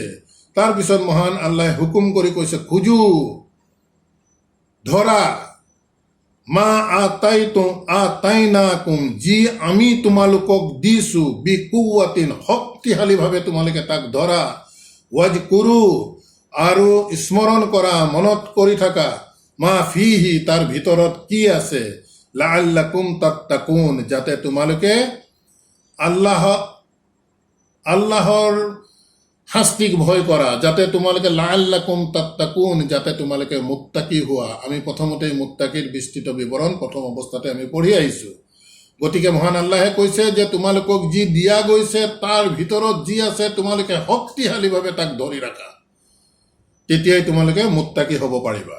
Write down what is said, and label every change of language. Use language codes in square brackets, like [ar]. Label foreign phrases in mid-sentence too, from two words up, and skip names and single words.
[as] তাৰপিছত মহান আল্লাহে হুকুম কৰি কৈছে, খুজু ধৰা, [ar] ما آتيناكم [as] যি আমি তোমালোকক দিছো, বিকুৱাতিন শক্তিশালীভাৱে তোমালোকে তাক ধৰা, ৱাজকুৰু আৰু স্মৰণ কৰা, মনত কৰি থাকা, [ar] ما فيه [as] তাৰ ভিতৰত কি আছে, [ar] لعلكم تتقون [as] যাতে তোমালোকে আল্লাহৰ শাস্তিক ভয় কৰা, যাতে তোমালোকে [ar] لعلكم تتقون, [as] যাতে তোমালোকে মুত্তাকি হোৱা। আমি প্ৰথমতেই মুত্তাকিৰ বিস্তৃত বিৱৰণ প্ৰথম অৱস্থাতে আমি পঢ়ি আহিছোঁ। গতিকে মহান আল্লাহে কৈছে যে তোমালোকক যি দিয়া গৈছে তাৰ ভিতৰত যি আছে তোমালোকে শক্তিশালীভাৱে তাক ধৰি ৰাখা, তেতিয়াই তোমালোকে মুত্তাকি হ'ব পাৰিবা।